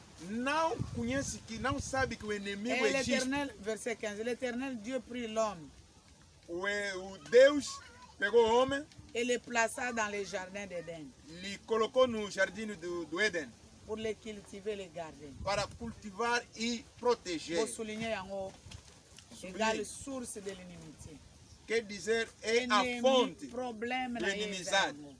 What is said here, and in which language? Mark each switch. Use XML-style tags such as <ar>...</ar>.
<pt>Não conhece, que não sabe que o inimigo existe.</pt> <fr>Verset 15. L'Éternel Dieu prit l'homme.</fr> <pt>O Deus pegou o homem.</pt> <fr>Et le plaça dans le jardin d'Éden.</fr> <pt>Lhe colocou no jardim do Éden.</pt> <fr>Pour les cultiver et les garder.</fr> <pt>Para cultivar e proteger.</pt> <fr>Vou souligner en égale source de l'inimitié.</fr> <pt>Quer dizer, é a fonte da inimizade.</pt>